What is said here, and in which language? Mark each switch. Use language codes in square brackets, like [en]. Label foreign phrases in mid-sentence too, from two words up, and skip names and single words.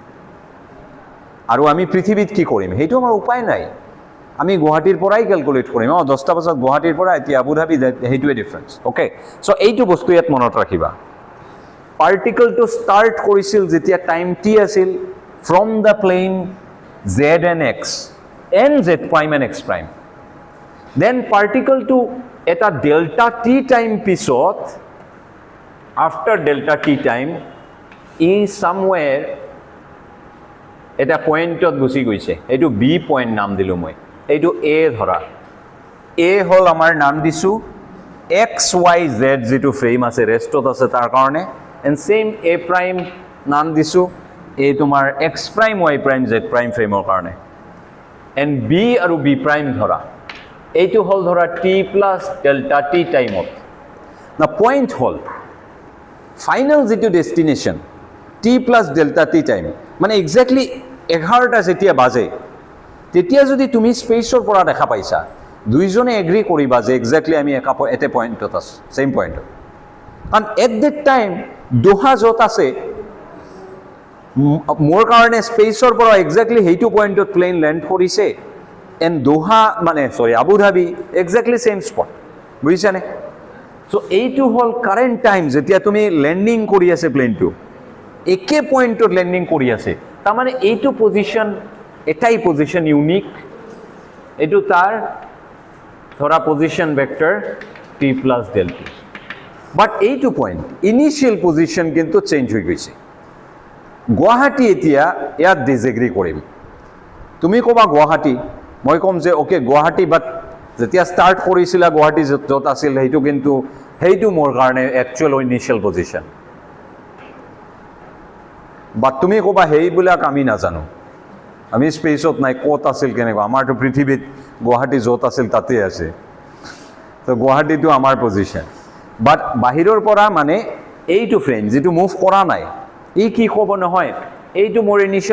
[as] আৰু আমি পৃথিৱীত কি কৰিম সেইটো আমাৰ উপায় নাই আমি গুৱাহাটীৰ পৰাই ক্যালকুলেট কৰিম 10টা বজাত গুৱাহাটীৰ পৰা এতিয়া আবুধাবি সেইটোৱে [en] difference okay so [as] এইটো বস্তু ইয়াত মনত ৰাখিবা পাৰ্টিকলটো ষ্টাৰ্ট কৰিছিল যেতিয়া [en] time t [as] আছিল [en] from the plane z and x and z prime and x prime then particle [as] এটা [en] delta t time [as] পিছত [en] after delta t time is somewhere [as] এটা পয়েন্টত গুচি গৈছে এইটো b পয়েন্ট নাম দিলো মই এইটো a ধৰা a হল আমাৰ নাম দিছো x y z যেটো ফ্ৰেম আছে ৰেষ্টত আছে তাৰ কাৰণে [en] and same a prime [as] নাম দিছো এই তোমাৰ [en] x prime y prime z prime [as] ফ্ৰেমৰ কাৰণে [en] and b [as] আৰু b prime ধৰা এইটো হল ধৰা [en] t plus delta t [as] টাইমত না পয়েন্ট হল ফাইনাল যেটো ডেস্টিনেশন [en] t plus delta t time [as] মানে এক্স্যাক্টলি 11টা যেতিয়া বাজে তেতিয়া যদি তুমি স্পেচৰ পৰা দেখা পাইছা দুইজনে এগ্ৰি কৰিবা যে এক্স্যাক্টলি আমি এটা পয়েন্টত আছো সেম পয়েন্টত কাৰণ [en] at that time [as] দোহা যত আছে মোৰ কাৰণে স্পেচৰ পৰা এক্স্যাক্টলি হেইটো পয়েন্টত প্লেন ল্যান্ড কৰিছে এন্ড দোহা মানে সৰি আবুধাবি [en] exactly same spot [as] বুজিছানে সো এইটো হল [en] current time [as] যেতিয়া তুমি ল্যান্ডিং কৰি আছে প্লেনটো একে পয়েন্টত ল্যান্ডিং কৰি আছে তাৰ মানে এইটো পজিশন এটাই [en] position unique [as] এইটো তাৰ ধৰা [en] position vector t plus delta but [as] এইটো পয়েন্ট [en] initial position [as] কিন্তু চেঞ্জ হৈ গৈছে গুৱাহাটী এতিয়া ইয়াত ডিসএগ্ৰি কৰিম তুমি কবা গুৱাহাটী মই কম যে ওকে গুৱাহাটী বাট যেতিয়া ষ্টাৰ্ট কৰিছিলা গুৱাহাটী য'ত আছিল সেইটো মোৰ কাৰণে [en] actual initial position [as] বাট তুমি কবা সেইবিলাক আমি নাজানো আমি স্পেচত নাই ক'ত আছিল কেনেকুৱা আমাৰতো পৃথিৱীত গুৱাহাটী য'ত আছিল তাতে আছে তো গুৱাহাটীটো আমাৰ পজিশন বাট বাহিৰৰ পৰা মানে এইটো ফ্ৰেম যেটো মুভ কৰা নাই ই কি ক'ব নহয় এইটো মোৰ ইনিশিয়াল